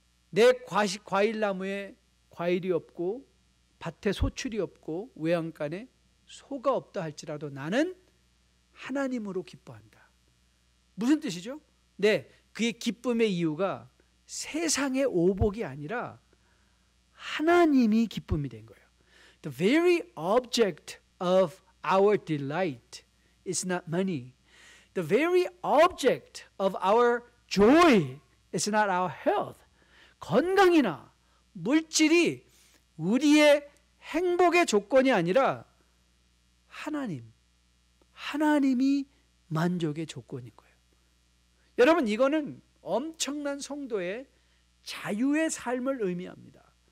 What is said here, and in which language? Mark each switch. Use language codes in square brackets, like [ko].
[ko] 내 과일나무에 과일이 없고 밭에 소출이 없고 외양간에 소가 없다 할지라도 나는 하나님으로 기뻐한다. 무슨 뜻이죠? 네, 그의 기쁨의 이유가 세상의 오복이 아니라 하나님이 기쁨이 된 거예요. [en] The very object of our delight is not money. The very object of our joy is not our health. [ko] 건강이나 물질이 우리의 행복의 조건이 아니라 하나님이 만족의 조건인 거예요. 여러분, 이거는 엄청난 성도의 자유의 삶을 의미합니다.